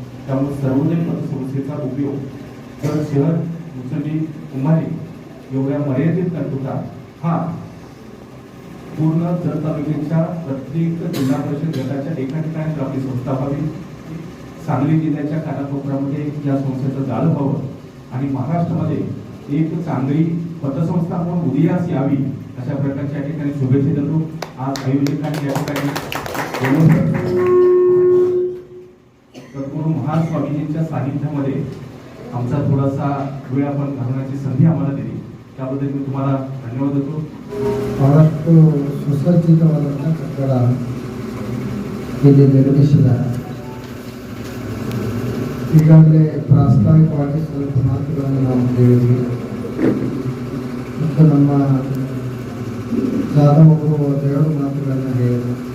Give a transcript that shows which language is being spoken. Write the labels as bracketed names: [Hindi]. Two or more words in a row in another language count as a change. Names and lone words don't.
[Marathi] त्यामुळे सर्वोदय पतसंस्थेचा उपयोग जर शहर मुसंडी कुंभारी एवढ्या मर्यादित न होता हा पूर्ण जत तालुक्याच्या प्रत्येक जिल्हा परिषद गटाच्या एका ठिकाणी आपली संस्था व्हावी, सांगली जिल्ह्याच्या कानाकोपऱ्यामध्ये या संस्थेचं जाळं व्हावं आणि महाराष्ट्रामध्ये एक चांगली पतसंस्था म्हणून उदयास यावी अशा प्रकारच्या ठिकाणी शुभेच्छा देतो। आज आयोजकांनी या ठिकाणी सद्गुरू महास्वामीजींच्या सानिध्यामध्ये आमचा थोडासा वेळ आपण घालवण्याची संधी आम्हाला दिली, त्याबद्दल मी तुम्हाला धन्यवाद देतो। [Kannada] ಬಹಳಷ್ಟು ಸುಸಜ್ಜಿತವಾದಂಥ ಕಟ್ಟಡ ಇಲ್ಲಿ ನಿರ್ಮಿಸಿದ್ದಾರೆ। ಈಗಾಗಲೇ ಪ್ರಾಸ್ತಾವಿಕವಾಗಿ ಸ್ವಲ್ಪ ಮಾತುಗಳನ್ನು ನಾವು ಕೇಳಿದ್ವಿ ಮತ್ತು ನಮ್ಮ ಜಾಧವ್ ಅವರು 2 ಮಾತುಗಳನ್ನು ಹೇಳಿದರು।